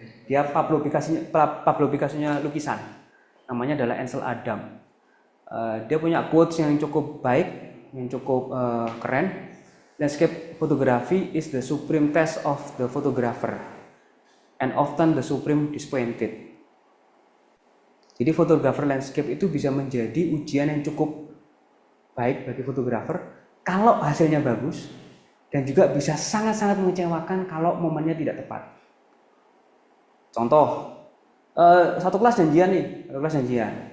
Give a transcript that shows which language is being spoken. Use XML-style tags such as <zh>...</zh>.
<id>Dia Pablo Picasso-nya lukisan. Namanya adalah Ansel Adams. Dia punya quotes yang cukup baik, yang cukup keren.</id> <en>Landscape photography is the supreme test of the photographer and often the supreme disappointed.</en> <id>Jadi fotografer landscape itu bisa menjadi ujian yang cukup baik bagi fotografer kalau hasilnya bagus, dan juga bisa sangat-sangat mengecewakan kalau momennya tidak tepat. Contoh, satu kelas janjian.</id>